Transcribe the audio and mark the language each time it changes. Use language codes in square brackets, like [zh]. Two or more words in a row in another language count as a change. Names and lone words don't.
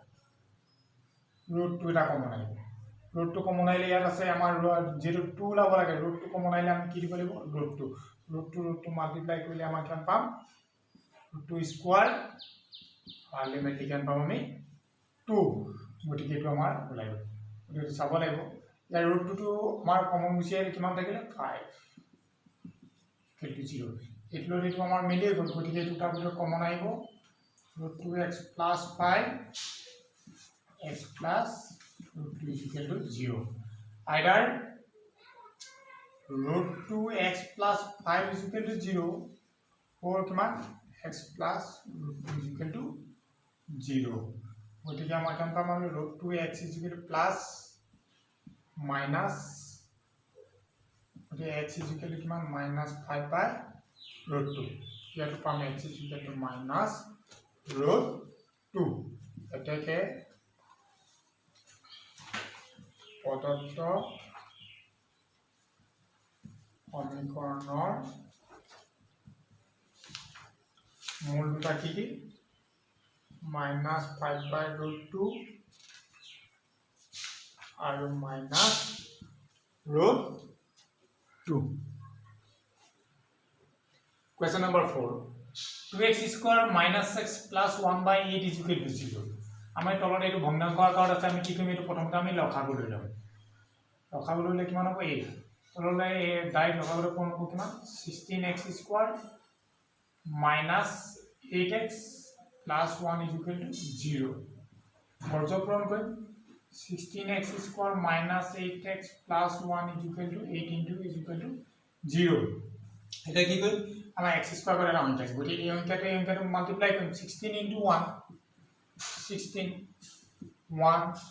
[as] √2 এটা কমন আহিব √2 কমন আহিলে ইয়াত আছে আমাৰ যেটো 2 ওলাব লাগে √2 কমন আহিলে আমি কি দিব লাগিব √2 মাল্টিপ্লাই কৰিলে আমাৰ কিমান পাম √2 [en] square ultimately [as] কিমান পাম আমি 2 গতিকে এটো আমাৰ ওলাই গ'ল গতিকে চাব লাগিব ইয়াৰ √2 টো আমাৰ কমন গুছি আহিলে কিমান থাকিলে 5 = 0 এটো এটো আমাৰ মিলি গ'ল গতিকে এটো তাৰ ভিতৰত কমন আহিব √2x + 5 x plus √2 = 0 [en] either √2x plus 5 = 0 or [as] কিমান x plus √2 = 0 গতিকে আমাৰ কিমান পাম আমি √2x = [en] plus minus [as] গতিকে x = কিমান -5/√2 ইয়াত পাম x = -√2 এটাকে প্রদত্ত সমীকৰণৰ মূল দুটা কি কি -5/√2 আৰু -√2 [en] question number 4 [as] 2x² - x plus 1/8 = 0 আমাৰ তলত এইটো ভগ্নাংক আকাৰত আছে আমি কি কৰিম এইটো প্ৰথমতে আমি লসাগু লৈ ল'ম লসাগু ললে কিমান হ'ব 8 তললে ডাইৰেক্ট লসাগু কোন হ'ব কিমান 16x² - 8x plus 1 = 0 বৰ্গপূৰণ কৰিম 16x² - 8x plus 1 = 8 * 0 এটা কি কৰিম আমাৰ x² করে এটা সংখ্যা আছে গতি এই সংখ্যাটো মাল্টিপ্লাই কৰিম 16 * 1 16 1